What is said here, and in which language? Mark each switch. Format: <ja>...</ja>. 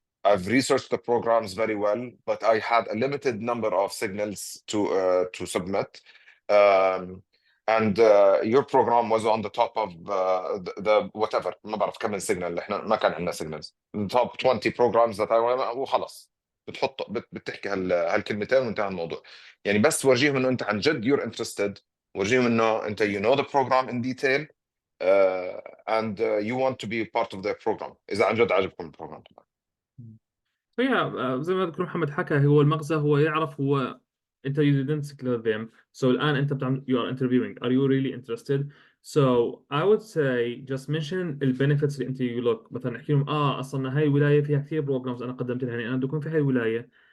<en>I've researched the programs very well, but I had a limited number of signals to submit. And your program was on the top of the whatever.</en> <ar>ما بعرف كم السيجنال، احنا ما كان عندنا signals.</ar> <en>The top 20 programs that I</en> <ar>وخلص بتحكي هالكلمتين وانتهى الموضوع. يعني بس ورجيهم انه انت عن جد</ar> <en>you're interested،</en> <ar>ورجيهم انه انت</ar> <en>you know the program in detail and you want to be part of the program</en> <ar>اذا عن جد عجبكم البروجرام. فهي زي ما دكتور محمد حكى، هو المغزى هو يعرف هو انت</ar> <en>you didn't secure them. So</en> <ar>الآن انت بتعمل</ar> <en>you are interviewing. Are you really interested? So I would say just mention ال benefits</en> <ar>اللي انت</ar> <en>you look.</en> <ar>مثلا احكي لهم اصلا هاي الولاية فيها كثير programs انا قدمت لها، يعني انا بدي اكون في هاي الولاية.</ar>